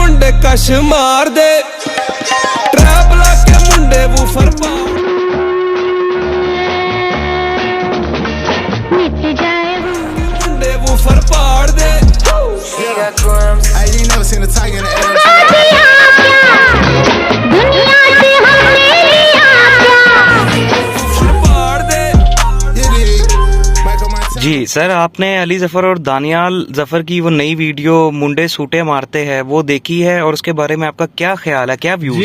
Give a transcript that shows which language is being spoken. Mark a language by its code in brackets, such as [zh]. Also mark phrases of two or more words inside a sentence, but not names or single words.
[pa] ਕਸ਼ ਮਾਰ ਦੇ ਟ੍ਰੈਪ ਲਾ ਕੇ ਮੁੰਡੇ ਵੂਫਰ ਮੁੰਡੇ ਵੂਫਰ ਪਾੜ ਦੇ [en] Hey, you never seen a tiger in the air. [hi] जी सर, आपने अली जफर और दानियाल जफर की वो नई वीडियो मुंडे सूटे मारते हैं वो देखी है और उसके बारे में आपका क्या ख्याल है, क्या व्यूज है?